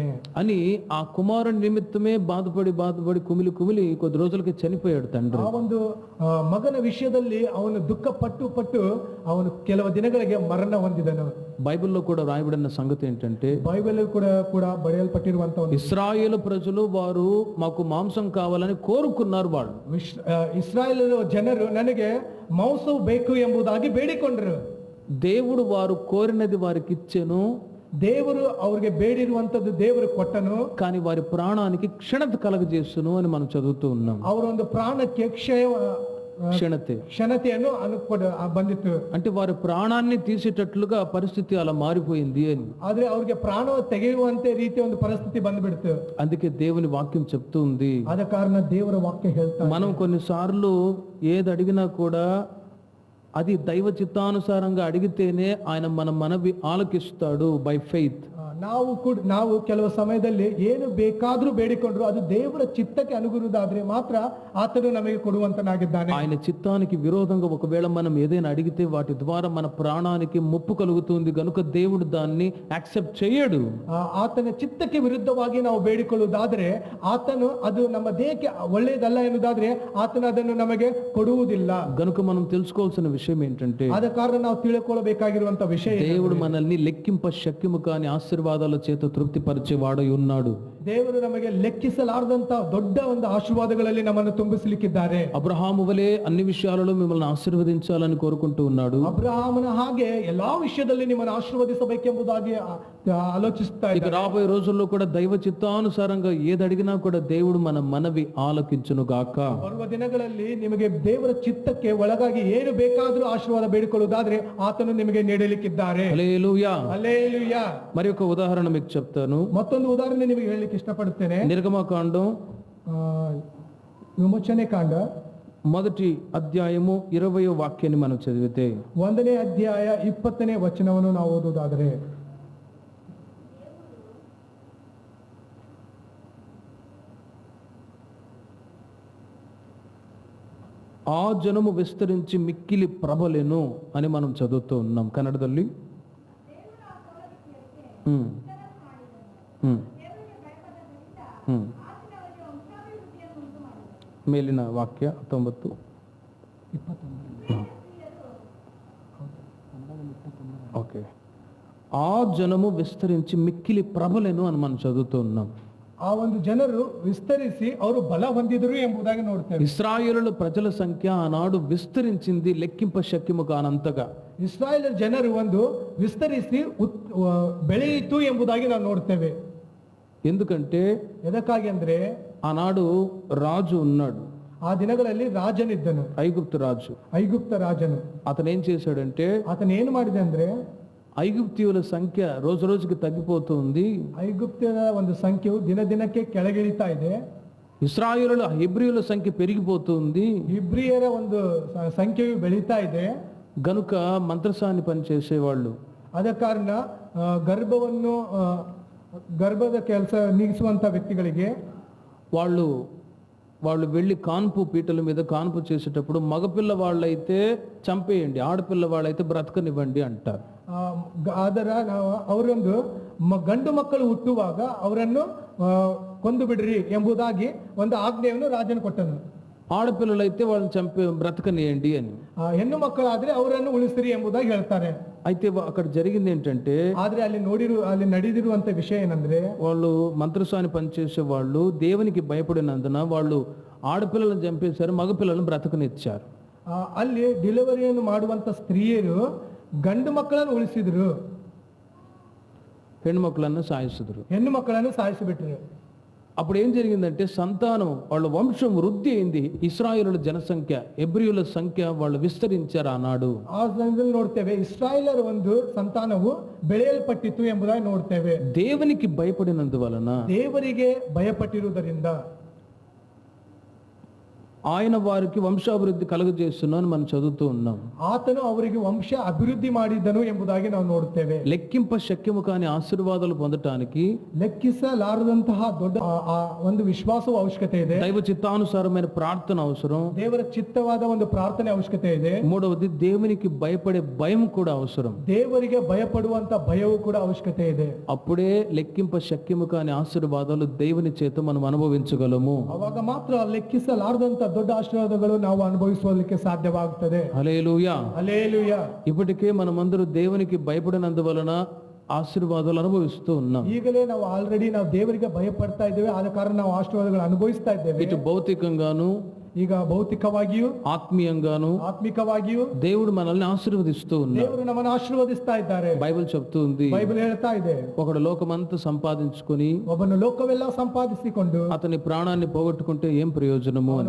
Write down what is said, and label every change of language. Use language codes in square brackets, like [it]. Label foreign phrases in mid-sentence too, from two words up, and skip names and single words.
[te] అని ఆ కుమారుని నిమిత్తమే బాధపడి కుమిలి కొద్ది రోజులకి చనిపోయాడు తండ్రి. [kn] ಆ ಒಂದು ಮಗನ ವಿಷಯದಲ್ಲಿ ಅವನು ದುಃಖ ಪಟ್ಟು ಅವನು ಕೆಲವು ದಿನಗಳಿಗೆ ಮರಣ ಹೊಂದಿದನು. [te] బైబిల్లో కూడా రాయబడిన సంగతి ఏంటంటే, బైబిల్ కూడా బయలుపట్టిರುವಂತ ఇశ్రాయేలు ప్రజలు వారు మాకు మాంసం కావాలని కోరుకున్నారు. వాళ్ళు [kn] ಇಸ್ರಾಯೇಲ್ ಜನರು ನನಗೆ ಮಾಂಸವು ಬೇಕು ಎಂಬುದಾಗಿ ಬೇಡಿಕೊಂಡರು. [te] దేవుడు వారు కోరినది వారికి ఇచ్చెను, [kn] ದೇವರು ಅವ್ರಿಗೆ ಬೇಡಿರುವಂತದ್ದು ದೇವರು ಕೊಟ್ಟನು, [te] కానీ వారి ప్రాణానికి క్షణత కలగజేస్తును అని మనం చదువుతూ ఉన్నాం. [kn] ಅವರ ಒಂದು ಪ್ರಾಣಕ್ಕೆ క్షణತೆಯನ್ನು ಬಂದಿತ್ತು. [te] అంటే వారి ప్రాణాన్ని తీసేటట్లుగా పరిస్థితి అలా మారిపోయింది అని. [kn] ಆದ್ರೆ ಅವ್ರಿಗೆ ಪ್ರಾಣ ತೆಗೆಯುವಂತೆ ರೀತಿಯ ಒಂದು ಪರಿಸ್ಥಿತಿ ಬಂದ್ಬಿಡ್ತು. [te] అందుకే దేవుని వాక్యం చెప్తూ ఉంది. [kn] ಆದ ಕಾರಣ ದೇವರ ವಾಕ್ಯ ಹೇಳ್ತಾ, [te] మనం కొన్నిసార్లు ఏది అడిగినా కూడా అది దైవ చిత్తానుసారంగా అడిగితేనే ఆయన మన మనవి ఆలకిస్తాడు [en] by faith. [kn] ನಾವು ಕೆಲವು ಸಮಯದಲ್ಲಿ ಏನು ಬೇಕಾದ್ರೂ ಬೇಡಿಕೊಂಡ್ರು ಅದು ದೇವರ ಚಿತ್ತಕ್ಕೆ ಅನುಗುಣದಾದ್ರೆ ಮಾತ್ರ ಆತನು ನಮಗೆ ಕೊಡುವಂತನಾಗಿದ್ದಾನೆ. [te] ఆయన చిత్తానికి విరోధంగా ఒకవేళ మనం ఏదైనా అడిగితే వాటి ద్వారా మన ప్రాణానికి ముప్పు కలుగుతుంది కనుక దేవుడు దాన్ని యాక్సెప్ట్ చేయడు. [kn] ಆತನ ಚಿತ್ತಕ್ಕೆ ವಿರುದ್ಧವಾಗಿ ನಾವು ಬೇಡಿಕೊಳ್ಳುವುದಾದ್ರೆ ಆತನು ಅದು ನಮ್ಮ ದೇಹಕ್ಕೆ ಒಳ್ಳೆಯದಲ್ಲ ಎನ್ನುವುದಾದ್ರೆ ಆತನು ಅದನ್ನು ನಮಗೆ ಕೊಡುವುದಿಲ್ಲ. [te] గనుక మనం తెలుసుకోవాల్సిన విషయం ఏంటంటే, [kn] ಆದ ಕಾರಣ ನಾವು ತಿಳ್ಕೊಳ್ಳಬೇಕಾಗಿರುವಂತ ವಿಷಯ, [te] దేవుడు మనల్ని లెక్కింప శక్యము కాని ఆశీర్వాదాల చేత తృప్తిపరిచే వాడై ఉన్నాడు. [kn] ದೇವರು ನಮಗೆ ಲೆಕ್ಕಿಸಲಾರದಂತ ದೊಡ್ಡ ಒಂದು ಆಶೀರ್ವಾದಗಳಲ್ಲಿ ನಮ್ಮನ್ನು ತುಂಬಿಸಲಿಕ್ಕಿದ್ದಾರೆ. [te] అబ్రహాము వలె అన్ని విషయాలలో మిమ్మల్ని ఆశీర్వదించాలని కోరుకుంటూ ఉన్నాడు. [kn] ಅಬ್ರಹಾಮನ ಹಾಗೆ ಎಲ್ಲಾ ವಿಷಯದಲ್ಲಿ ನಿಮ್ಮನ್ನು ಆಶೀರ್ವದಿಸಬೇಕೆಂಬುದಾಗಿ ಆಲೋಚಿಸ್ತಾ [te] ఇక రాబోయే రోజుల్లో కూడా దైవ చిత్తానుసారంగా ఏది అడిగినా కూడా దేవుడు మన మనవి ఆలకించును గాక. [kn] ಬರುವ ದಿನಗಳಲ್ಲಿ ನಿಮಗೆ ದೇವರ ಚಿತ್ತಕ್ಕೆ ಒಳಗಾಗಿ ಏನು ಬೇಕಾದರೂ ಆಶೀರ್ವಾದ ಬೇಡಿಕೊಳ್ಳುವುದಾದ್ರೆ ಆತನು ನಿಮಗೆ ನೀಡಲಿಕ್ಕಿದ್ದಾರೆ. [te] హల్లెలూయా. హల్లెలూయా. మరి ఒక ఉదాహరణ మీకు చెప్తాను. [kn] ಮತ್ತೊಂದು ಉದಾಹರಣೆ ನಿಮಗೆ ಹೇಳಲಿಕ್ಕೆ ಇಷ್ಟಪಡುತ್ತೇನೆ. [te] నిర్గమకాండం [kn] ವಿಮೋಚನೆ ಕಾಂಡ [te] 1వ అధ్యాయము 20వ వాక్యాన్ని మనం చదివితే, [kn] 1ನೇ ಅಧ್ಯಾಯ 20ನೇ ವಚನವನ್ನು ನಾವು ಓದುವುದಾದರೆ, [te] ఆ జనము విస్తరించి మిక్కిలి ప్రబలెను అని మనం చదువుతూ ఉన్నాం కన్నడದಲ್ಲಿ. [kn] ಮೇಲಿನ ವಾಕ್ಯ 19. [te] ఓకే. ఆ జనము విస్తరించి మిక్కిలి ప్రబలెను అని మనం చదువుతూ ఉన్నాం. [kn] ಆ ಒಂದು ಜನರು ವಿಸ್ತರಿಸಿ ಅವರು ಬಲ ಹೊಂದಿದರು ಎಂಬುದಾಗಿ ನೋಡ್ತೇವೆ. [te] ఇశ్రాయేలు ప్రజల సంఖ్య ఆనాడు విస్తరించింది లెక్కింప శక్యము కానంతగా. [kn] ಇಸ್ರಾಯೇಲ್ ಜನರು ಒಂದು ವಿಸ್ತರಿಸಿ ಬೆಳೆಯಿತು ಎಂಬುದಾಗಿ ನಾವು ನೋಡ್ತೇವೆ. [te] ఎందుకంటే [kn] ಎದಕ್ಕಾಗಿ ಅಂದ್ರೆ [te] ఆనాడు రాజు ఉన్నాడు. [kn] ಆ ದಿನಗಳಲ್ಲಿ ರಾಜನಿದ್ದನು, [te] ఐగుప్తు రాజు. [kn] ಐಗುಪ್ತ ರಾಜನು. [te] అతను ఏం చేశాడంటే, [kn] ಆತನ ಏನು ಮಾಡಿದೆ ಅಂದ್ರೆ, [te] ఐగుప్తీయుల సంఖ్య రోజు రోజుకి తగ్గిపోతుంది. [kn] ಐಗುಪ್ತರ ಒಂದು ಸಂಖ್ಯೆಯು ದಿನ ದಿನಕ್ಕೆ ಕೆಳಗಿಳಿತಾ ಇದೆ. [te] ఇశ్రాయేలుల హెబ్రీయుల సంఖ్య పెరిగిపోతుంది. [kn] ಇಬ್ರಿಯರ ಒಂದು ಸಂಖ್ಯೆಯು ಬೆಳೀತಾ ಇದೆ. [te] గనుక మంత్రసాని పనిచేసేవాళ్ళు, [kn] ಆದ ಕಾರಣ ಗರ್ಭದ ಕೆಲಸ ನೀಗಿಸುವಂತ ವ್ಯಕ್ತಿಗಳಿಗೆ [te] వాళ్ళు వెళ్ళి కాన్పు పీటల మీద కాన్పు చేసేటప్పుడు మగపిల్ల వాళ్ళైతే చంపేయండి, ఆడపిల్ల వాళ్ళైతే బ్రతకనివ్వండి అంటారు. [kn] ಅದರ ಅವರೊಂದು ಗಂಡು ಮಕ್ಕಳು ಹುಟ್ಟುವಾಗ ಅವರನ್ನು ಕೊಂದು ಬಿಡ್ರಿ ಎಂಬುದಾಗಿ ಒಂದು ಆಜ್ಞೆಯನ್ನು ರಾಜನು ಕೊಟ್ಟನು. [te] ఆడపిల్లలైతే వాళ్ళని చంపి బ్రతకనియండి అని. [kn] ಹೆಣ್ಣು ಮಕ್ಕಳಾದ್ರೆ ಅವರನ್ನು ಉಳಿಸಿರಿ ಎಂಬುದಾಗಿ ಹೇಳ್ತಾರೆ. [te] అయితే అక్కడ జరిగింది ఏంటంటే, [kn] ಆದ್ರೆ ಅಲ್ಲಿ ನಡೆದಿರುವಂತ ವಿಷಯ ಏನಂದ್ರೆ, [te] వాళ్ళు మంత్రసాని పనిచేసే వాళ్ళు దేవునికి భయపడినందున వాళ్ళు ఆడపిల్లలను చంపేశారు, మగపిల్లలను బ్రతకనిచ్చారు. [kn] ಅಲ್ಲಿ ಡೆಲಿವರಿಯನ್ನು ಮಾಡುವಂತ ಸ್ತ್ರೀಯರು ಗಂಡು ಮಕ್ಕಳನ್ನು ಉಳಿಸಿದ್ರು, ಹೆಣ್ಣು ಮಕ್ಕಳನ್ನು ಸಾಯಿಸಿದ್ರು. ಹೆಣ್ಣು ಮಕ್ಕಳನ್ನು ಸಾಯಿಸಿಬಿಟ್ರು. [te] అప్పుడు ఏం జరిగిందంటే, సంతానం వాళ్ళ వంశం వృద్ధి అయింది. ఇశ్రాయేలుల జనసంఖ్య, హెబ్రీయుల సంఖ్య వాళ్ళు విస్తరించారు ఆనాడు. [kn] ಆ ಸಮಯದಲ್ಲಿ ನೋಡ್ತೇವೆ ಇಸ್ರಾಯೇಲರ ಒಂದು ಸಂತಾನವು ಬೆಳೆಯಲ್ಪಟ್ಟಿತು ಎಂಬುದಾಗಿ ನೋಡ್ತೇವೆ. [te] దేవునికి భయపడినందువలన, [kn] ದೇವರಿಗೆ ಭಯಪಟ್ಟಿರುವುದರಿಂದ [te] ఆయన వారికి వంశాభివృద్ధి కలుగజేస్తున్నాను మనం చదువుతూ ఉన్నాం. [kn] ಆತನು ಅವರಿಗೆ ವಂಶ ಅಭಿವೃದ್ಧಿ ಮಾಡಿದನು ಎಂಬುದಾಗಿ ನಾವು ನೋಡುತ್ತೇವೆ. [te] లెక్కింప శక్యము కాని ఆశీర్వాదాలు పొందటానికి [kn] ಲೆಕ್ಕಿಸಲಾರದಂತಹ ದೊಡ್ಡ ಒಂದು ವಿಶ್ವಾಸವು ಅವಶ್ಯಕತೆ ಇದೆ. [te] దైవ చిత్తానుసారమైన ప్రార్థన అవసరం. [kn] ದೇವರ ಚಿತ್ತವಾದ ಒಂದು ಪ್ರಾರ್ಥನೆ ಅವಶ್ಯಕತೆ ಇದೆ. [te] మూడవది దేవునికి భయపడే భయం కూడా అవసరం. [kn] ದೇವರಿಗೆ ಭಯಪಡುವಂತ ಭಯವು ಕೂಡ ಅವಶ್ಯಕತೆ ಇದೆ. [te] అప్పుడే లెక్కింప శక్యము కాని ఆశీర్వాదాలు దేవుని చేత మనం అనుభవించగలము. [kn] ಅವಾಗ ಮಾತ್ರ ಲೆಕ್ಕಿಸಲಾರದಂತ ದೊಡ್ಡ ಆಶೀರ್ವಾದಗಳು ನಾವು ಅನುಭವಿಸಲಿಕ್ಕೆ ಸಾಧ್ಯವಾಗುತ್ತದೆ. [te] హల్లెలూయా. హల్లెలూయా. ఇప్పటికే మనమందరూ దేవునికి భయపడినందువలన ఆశీర్వాదాలు అనుభవిస్తూ ఉన్నాం. [kn] ಈಗಲೇ ನಾವು ಆಲ್ರೆಡಿ ದೇವರಿಗೆ ಭಯಪಡ್ತಾ ಇದ್ದೇವೆ, ಆದ ಕಾರಣ ನಾವು ಆಶೀರ್ವಾದಗಳು ಅನುಭವಿಸ್ತಾ ಇದ್ದೇವೆ. [te] ఇటు భౌతికంగాను, [kn] ಈಗ ಭೌತಿಕವಾಗಿಯೂ [te] ఆత్మీయంగాను [kn] ಆತ್ಮಿಕವಾಗಿಯೂ [te] దేవుడు మనల్ని ఆశీర్వదిస్తూ ఉన్నాడు. [kn] ದೇವರು ನಮ್ಮನ್ನು ಆಶೀರ್ವದಿಸ್ತಾ ಇದ್ದಾರೆ. [te] బైబిల్ చెప్తూ ఉంది, [kn] ಬೈಬಲ್ ಹೇಳ್ತಾ ಇದೆ, [te] ఒకడు లోకమంతా సంపాదించుకొని [kn] ಒಬ್ಬನು ಲೋಕವೆಲ್ಲ ಸಂಪಾದಿಸಿಕೊಂಡು [te] అతని ప్రాణాన్ని పోగొట్టుకుంటే ఏం ప్రయోజనము అని.